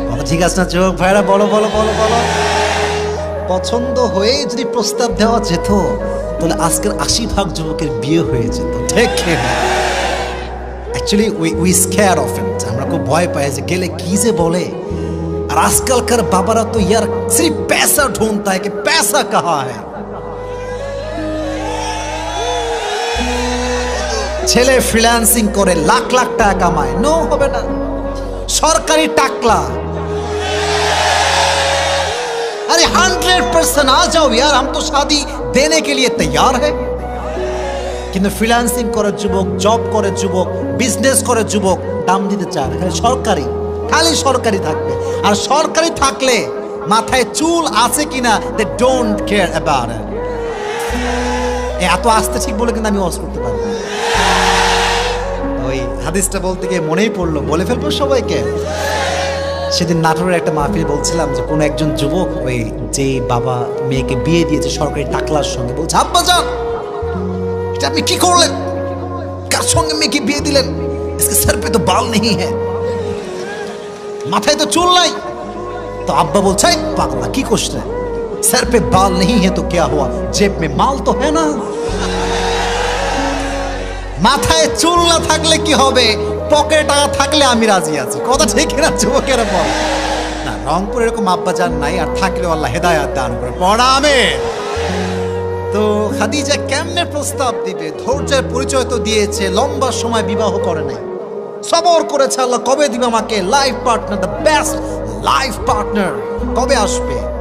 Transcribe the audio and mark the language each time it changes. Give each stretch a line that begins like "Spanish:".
Bangla: ঠিক আছে না যুবক ভাইরা? বলো বলো বলো বলো। পছন্দ হয়ে যদি প্রস্তাব দেওয়া যেত তাহলে আজকের 80% যুবকের বিয়ে হয়ে যেত। ঠিক না?
English: actually we scare of it,
Bangla: আমরা খুব ভয় পাই যে গেলে কি যে বলে। আর আজকালকার বাবারা তো
Hindi: ইয়ার সির্ফ पैसा ढूंढता है कि पैसा कहाँ है।
Bangla: ছেলে ফ্রিল্যান্সিং করে লাখ লাখ টাকা কামায়, নো হবে না, সরকারি টাকলা।
Hindi: अरे 100% आ जाओ यार, हम तो शादी देने के लिए तैयार है।
Bangla: কিন্তু ফ্রিল্যান্সিং করে যুবক, জব করে যুবক, বিজনেস করে যুবক, দাম দিতে চায় না, খালি সরকারি, খালি সরকারি থাকবে। আর সরকারি থাকলে মাথায় চুল আছে কিনা
English: They don't care about it.
Bangla: এত আস্তে ঠিক বলে কিন্তু আমি ওয়াজ করতে পারবো না। ওই হাদিসটা বলতে গিয়ে মনেই পড়লো, বলে ফেলবো সবাইকে। সেদিন নাটোরের একটা মাহফিল বলছিলাম যে কোনো একজন যুবক ওই যে বাবা মেয়েকে বিয়ে দিয়েছে সরকারি টাকলার সঙ্গে, বলছে আব্বা যান এটা আপনি কি করলেন, কার সঙ্গে মেয়েকে বিয়ে দিলেন,
Hindi: इसके सर पे तो बाल नहीं है,
Bangla: মাথায় তো চুল নাই। তো আব্বা বলছে পাগলা কি করছ,
Hindi: सर पे बाल नहीं है तो क्या हुआ, जेब में माल तो है ना।
Bangla: মাথায় চুল না থাকলে কি হবে, পকেটে টাকা থাকলে আমি রাজি আছি। কথা ঠিক না যুবকেরা? বল না, রংপুর এরকম আব্বা জান নাই, আর থাকলেও আল্লাহ হেদায়েত দান করে। পড়া আমিন। তো খাদিজা কেমনে প্রস্তাব দিবে? ধৈর্যের পরিচয় তো দিয়েছে, লম্বা সময় বিবাহ করে নাই, সবর করেছে আল্লাহ কবে দিবে আমাকে life partner,
English: the best life partner
Bangla: কবে আসবে।